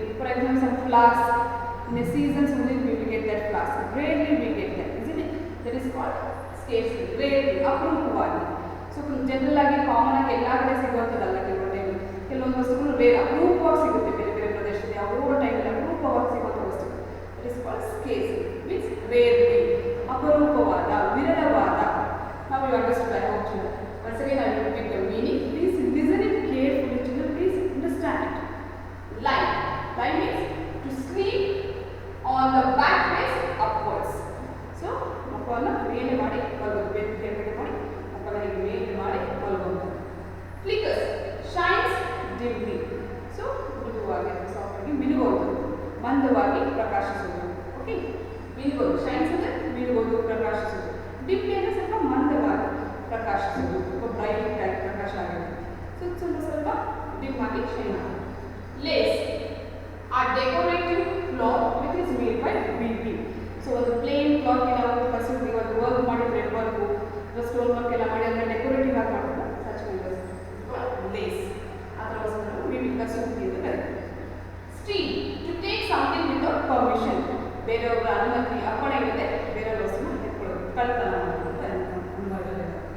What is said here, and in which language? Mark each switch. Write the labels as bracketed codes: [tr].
[en] For example some flowers in a season's only we will get that flowers. Rarely we get that, isn't it? That is called scarcely, rarely, ಅಪರೂಪವಾಗಿ. [kn] So general ಆಗಿ common ಆಗಿ ಎಲ್ಲ ಕಡೆ ಸಿಗುವಂಥದ್ದಲ್ಲ. ಕೆಲವು time ಕೆಲವೊಂದು ವಸ್ತುಗಳು rare, ಅಪರೂಪವಾಗಿ ಸಿಗುತ್ತೆ ಬೇರೆ ಬೇರೆ ಪ್ರದೇಶದಲ್ಲಿ, ಯಾವುದೋ ಟೈಮಲ್ಲಿ ಅಪರೂಪವಾಗಿ ಸಿಗುವಂಥ ವಸ್ತುಗಳು. [en] that is called scarcely means rarely, [kn] ಅಪರೂಪವಾದ, ವಿರಳವಾದ. [en] ನಾವು you understand, I hope you. Once again I will repeat the meaning. Please listen it carefully, children. Please understand it. Lie means to sleep on the back face upwards. [kn] So ಮಕ್ಕಳನ್ನ ಮೇಲೆ ಮಾಡಿ ಮಲಗೋದು, ಬೆನ್ನು ಕೆಳಗಡೆ ಮಾಡಿ ಮಕ್ಕಳನ್ನ ಹೀಗೆ ಮೇಲೆ ಮಾಡಿ ಮಲಗೋದು. [en] Flickers, shines dimly. [kn] So ಮೃದುವಾಗಿ ಸಾಫ್ಟಾಗಿ ಮಿನುಗೋದು, ಮಂದವಾಗಿ ಪ್ರಕಾಶಿಸೋದು. ಓಕೆ. ಮಿನುಗೋದು, ಶೈನ್ಸ್ ಅಂದರೆ ಮಿನುಗೋದು, ಪ್ರಕಾಶಿಸೋದು. ಡಿಮ್ಲಿ ಅಂದರೆ ಸ್ವಲ್ಪ ಮಂದವಾಗಿ ಪ್ರಕಾಶಿಸೋದು, ಸ್ವಲ್ಪ ಬ್ರೈಟ್ ಆಗಿ ಪ್ರಕಾಶ ಆಗೋದು. ಸೊ ಸ್ವಲ್ಪ ಡಿಮ್ ಆಗಿ ಶೈನ್ ಆಗೋದು. [en] Lace a decorative cloth which is made by weaving. So the plain cloth [kn] ಗೆ ನಾವು ಕಸೂತಿ ಒಂದು ವರ್ಕ್ ಮಾಡಿ ಥ್ರೆಡ್ ವರ್ಕ್ ಸ್ಟೋನ್ ವರ್ಕ್ ಎಲ್ಲ ಮಾಡಿ ಅದನ್ನ ಡೆಕೋರೇಟಿವ್ ಆಗಿ ಮಾಡೋದು, ಸಚ್ ಲೇಸ್. ಅದರ ವಸ್ತುಗಳು weaving ಕಸೂತಿ ಅಂತ ಕರೀತಾರೆ. Steel, [en] to take something without permission, [kn] ಬೇರೆಯವರ ಅನುಮತಿ ಅಪ್ಪಣೆ ಇಲ್ಲದೆ ಬೇರೆಯವರ ವಸ್ತುನ ಎತ್ಕೊಳ್ಳೋದು, ಕಳ್ತನ ಮಾಡೋದು ಅಂತ ಅನುಭವದಲ್ಲಿ.